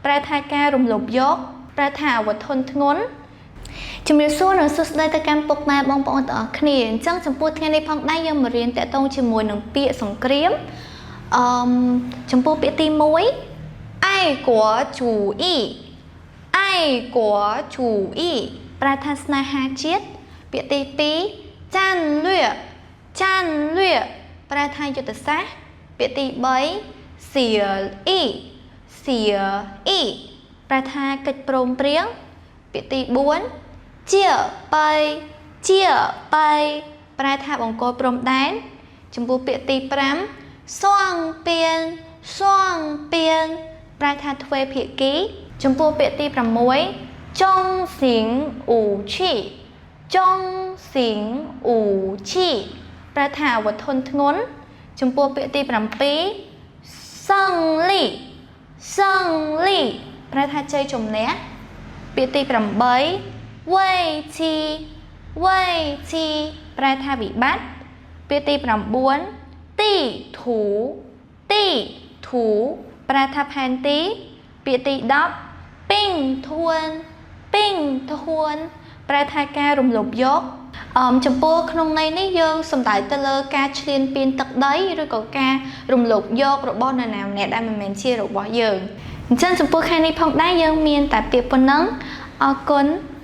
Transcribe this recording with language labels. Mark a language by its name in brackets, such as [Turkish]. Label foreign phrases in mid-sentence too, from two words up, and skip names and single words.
[Khmer] ប្រែថាការរំលោភយកប្រែថាអវធនធ្ងន់ជំរាបសួរនិងសួស្តីទៅកាន់ពុកម៉ែបងប្អូនទាំងអស់គ្នាអញ្ចឹងចំពោះថ្ងៃ នេះផងដែរយើងមករៀនតាក់ទងជាមួយនឹងពាក្យសង្គ្រាមចំពោះពាក្យទី1 [Chinese] 爱国主义爱国主义 [Khmer] ប្រែថាស្នេហាជាតិពាក្យទី2 [Chinese] 战略 [Khmer] ប្រែថាយុទ្ធសាស្ត្រពាក្យទី3 [Chinese] 协议 [Khmer] ប្រែថាកិច្ចព្រមព្រៀងពាក្យទី4ជាបៃប្រែថាបង្គោលព្រំដែនចំពោះពាក្យទី5 [Chinese] 双边 [Khmer] ប្រែថាទ្វេភាគីចំពោះពាក្យទី6 [Chinese] 中型武器 [Khmer] ប្រែថាអាវុធធនធ្ងន់ចំពោះពាក្យទី7 [Chinese] 胜利 [Khmer] ប្រែថាជ័យជំនះពាក្យទី 8危機ប្រែថាវិបត្តិពាក្យទី9ទីធូប្រែថាផែនទីពាក្យទី10ពេញធួនប្រែថាការរំលោភយកចំពោះក្នុងន័យនេះយើងសំដៅទៅលើការឈ្លានពានទឹកដីឬក៏ការរំលោភយករបស់នរណាម្នាក់ដែលមិនមែនជារបស់យើងអញ្ចឹងចំពោះខែនេះផងដែរយើងមានតែពាក្យប៉ុណ្ណឹងអរគុណ